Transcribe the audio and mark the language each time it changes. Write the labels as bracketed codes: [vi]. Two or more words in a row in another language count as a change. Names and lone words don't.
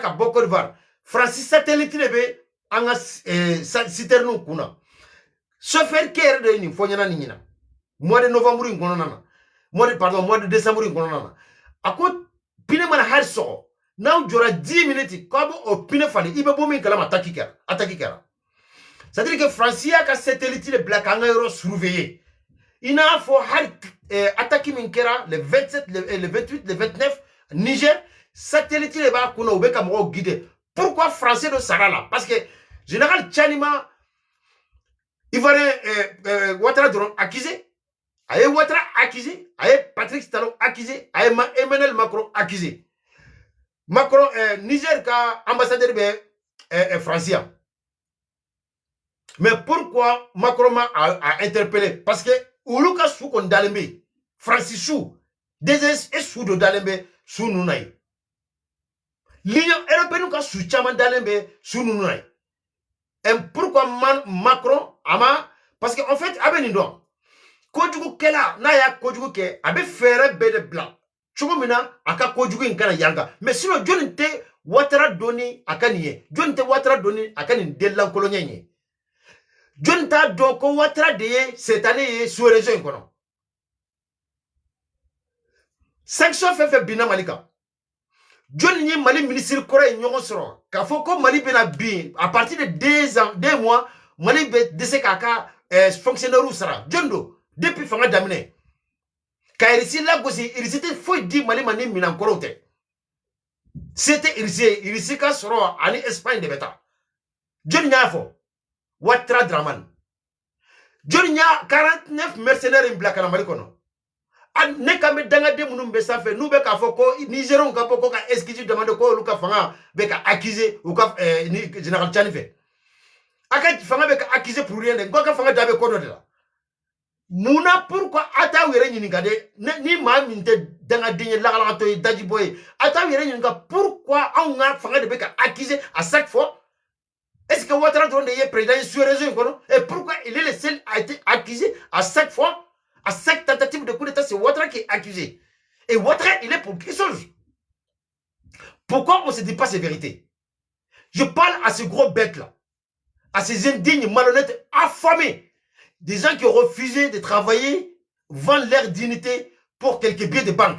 [bm] ka bɔ Côte d'Ivoire Fransi satellite de bɛ an ka citernes kunna chauffeur kɛ yɛrɛ de ye nin fɔ ɲɛna nin ɲɛna [fr] mois de novembre [bm] in kɔnɔna na [fr] mois de décembre [bm] in kɔnɔna na a ko pine mana hali sɔgɔ n'aw jɔra 10 minutes k'a bɛ o pine falen i bɛ bɔ min kalama attaque kɛra [fr] c'est-à-dire que [bm] Fransi y'a ka satellite de bila k'an ka yɔrɔ surveiller i n'a fɔ hali attaque min kɛra le 27 le 28 le 29 Niger satellite de b'a kunna u bɛ ka mɔgɔw guider pourquoi Français dɔ sara la [fr] parce que [bm] général Tchani ma Ivoirien Ouattara dɔrɔn accusé a ye Ouattara accusé a ye Patrice Talon accusé a ye Emmanuel Macron accusé Macron Niger ka ambassadeur bɛ France yan [fr] mais pourquoi Macron a interpellé parce [bm] que olu ka su kɔni dalen bɛ France su DG su dɔ dalen bɛ su ninnu na ye l'Union européenne ka su caman dalen bɛ su ninnu na ye [fr] et pourquoi Macron [bm] ama [fr] parce que en fait [bm] a bɛ nin dɔn kojugukɛla n'a y'a kojugu kɛ a bɛ fɛɛrɛ bɛɛ de bila cogo min na a ka kojugu in kana yanga [fr] mais sinon [bm] jɔnni tɛ Ouattara dɔnni a ka nin ye jɔnni tɛ Ouattara dɔnni a ka nin denlankolonya in ye jɔnni t'a dɔn ko Ouattara de ye seetanɛ ye sous-région in kɔnɔ sanction fɛn fɛn binna Mali kan jɔnni ye Mali ministre kɔrɔ ye ɲɔgɔn sɔrɔ k'a fɔ ko Mali bɛna bin [fr] à partir de 2 mois [bm] Mali bɛ dɛsɛ k'a ka fonctionnaire sara jɔnni don depuis fanga daminɛ ka RICI lagosi RICI tɛ foyi di Mali ma ni minɛn kɔrɔw tɛ c'était RICI ka sɔrɔ ani Espagne de bɛ taa jɔnni y'a fɔ Ouattara Dramane jɔnni y'a 49 mercenaires bila ka na Mali kɔnɔ ne kan bɛ dangaden minnu bɛ sanfɛ n'u bɛ k'a fɔ ko Nigériens ka bɔ ko ka excuse demande ko olu ka fanga bɛ ka accuser u ka général Tchani fɛ a ka fanga bɛ ka accuser [fr] pour rien [bm] de ko ka fanga da bɛ ko dɔ de la Mouna pourquoi ata were ɲininka de ni maa min tɛ dangaden ye lagalagatɔ ye dajibɔ ye ata were ɲininka pourquoi anw ka fanga de bɛ ka accuser [fr] à chaque fois est-ce que [bm] Ouattara dɔrɔn de ye président ye sous-région in kɔnɔ [fr] et pourquoi il est le seul à être accusé à chaque fois à chaque tentative de coup d'état c'est Ouattara qui est accusé et Ouattara il est pour quelque chose pourquoi on ne se dit pas ces vérités je parle à ces gros bêtes là à ces indignes malhonnêtes affamés des gens qui ont refusé de travailler, vendent leur dignité pour quelques billets de banque.